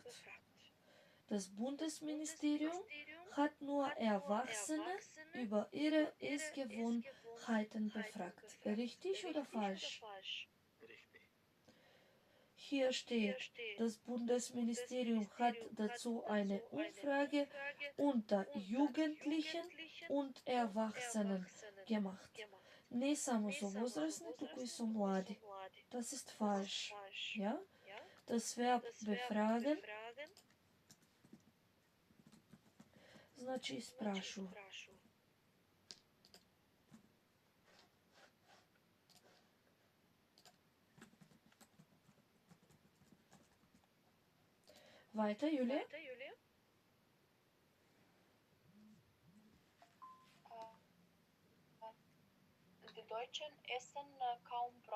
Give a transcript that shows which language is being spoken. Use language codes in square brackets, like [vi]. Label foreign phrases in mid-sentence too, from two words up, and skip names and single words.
[de] Das Bundesministerium hat nur Erwachsene über ihre Essgewohnheiten befragt. Richtig oder falsch? Hier steht, das Bundesministerium hat dazu eine Umfrage unter Jugendlichen und Erwachsenen gemacht. [mk] Не само со возрастни, туку и со млади. [de] Das ist falsch. Ja? Das Verb befragen [mk] значи испрашува. [de] Weiter, Julia? Die Deutschen essen kaum Brot.